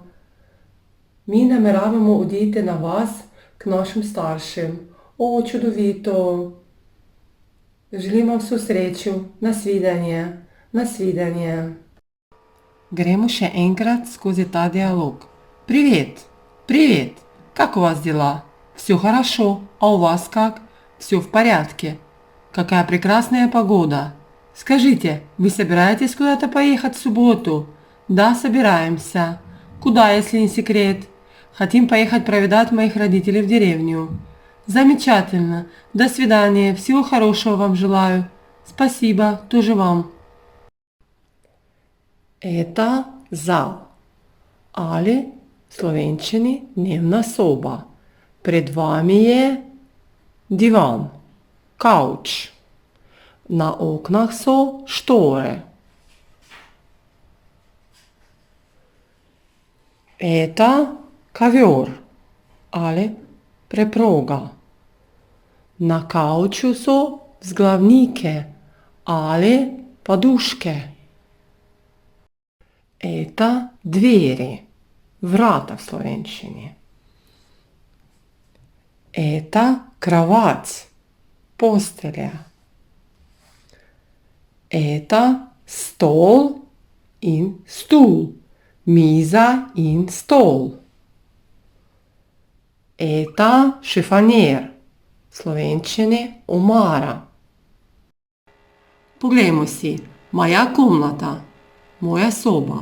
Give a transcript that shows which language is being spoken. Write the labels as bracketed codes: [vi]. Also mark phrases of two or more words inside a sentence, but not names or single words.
[sl] Mi nameravamo oditi na vas k našim staršem. O, čudovito. Želim vam vso srečo. Nasvidenje. Nasvidenje. Gremo še enkrat skozi ta dialog. [ru] Привет. Привет. Как у вас дела? Все хорошо. А у вас как? Все в порядке. Какая прекрасная погода. Скажите, вы собираетесь куда-то поехать в субботу? Да, собираемся. Куда, если не секрет? Хотим поехать проведать моих родителей в деревню. Замечательно. До свидания. Всего хорошего вам желаю. Спасибо. Тоже вам. Это зал. [sl] Ali v slovenščini dnevna soba. Pred vami je divan, kavč. Na oknah so štore. [ru] Это ковер [sl] ali preproga. Na kavču so vzglavnike ali poduške. [ru] Это двери, [sl] vrata v slovenščini. [ru] Это кровать, postelja. [sl] Это stol in stul, miza in stol. Это šifanjer, v slovenščini omara. Poglejmo si. Moja komnata, moja soba.